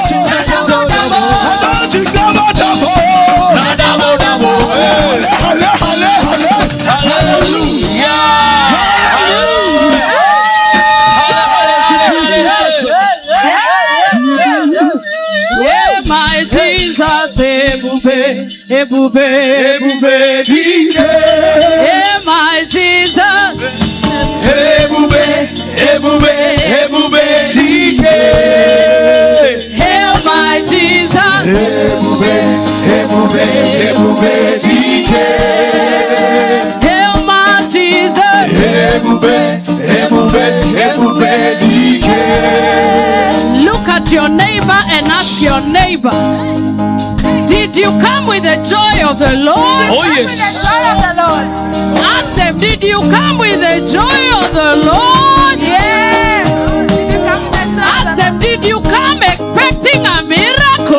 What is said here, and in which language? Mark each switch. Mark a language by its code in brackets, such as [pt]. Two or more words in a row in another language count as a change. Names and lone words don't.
[en] Magic double double. Yeah, my Jesus, [ig] ebube, ebube, ebube, dike. [en] Yeah, my Jesus, [ig] ebube, ebube, ebube, dike. [en] Yeah, my Jesus, [ig] ebube, ebube, ebube, dike. [en] Yeah, my Jesus, [ig] ebube, ebube, ebube, dike. [en] Look at your neighbor and ask your neighbor, did you come with the joy of the Lord? Oh, yes. Ask them, did you come with the joy of the Lord? Yes. Ask them, did you come expecting a miracle?